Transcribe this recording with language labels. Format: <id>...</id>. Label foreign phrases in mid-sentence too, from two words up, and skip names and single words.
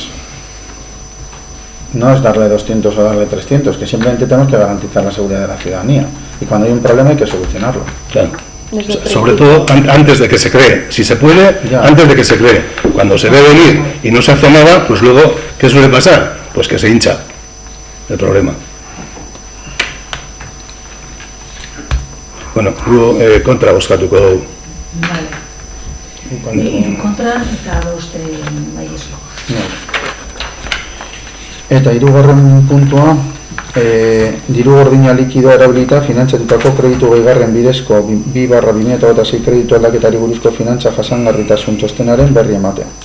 <es>No es darle 200 o darle 300, que simplemente tenemos que garantizar la seguridad de la ciudadanía, y cuando hay un problema hay que solucionarlo. Claro. Sobre todo antes de que se cree, si se puede, antes de que se cree. Cuando se ve venir y no se hace nada, pues luego, ¿qué suele pasar? Pues que se hincha el problema.</es> <eu>Bueno, gu kontra bozkatuko dugu.</eu> <es>Vale.</es> <eu>Kontra eta boste baiezko. Eta hirugarren puntua, diru gordina likidoa erabilita finantzatutako kreditu gehigarren bidezko 2/2026 kreditu aldaketari buruzko finantza jasangarritasun txostenaren berri ematea.</eu>